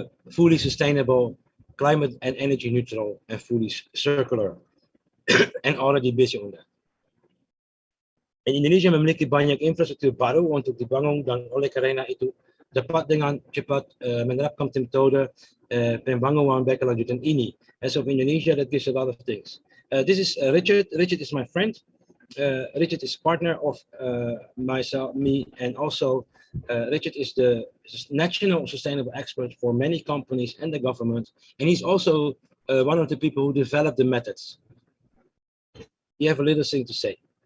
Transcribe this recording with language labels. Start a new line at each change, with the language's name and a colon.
English: fully sustainable, climate and energy neutral, and fully circular. And already busy on that.
Indonesian: Indonesia memiliki banyak infrastruktur baru untuk dibangun dan oleh karena itu dapat dengan cepat menerapkan metode pembangunan berkelanjutan ini.
English: As of Indonesia, that gives a lot of things. This is Richard. Richard is my friend. Richard is partner of myself, me, and also Richard is the national sustainable expert for many companies and the government, and he's also one of the people who developed the methods. You have a little thing to say.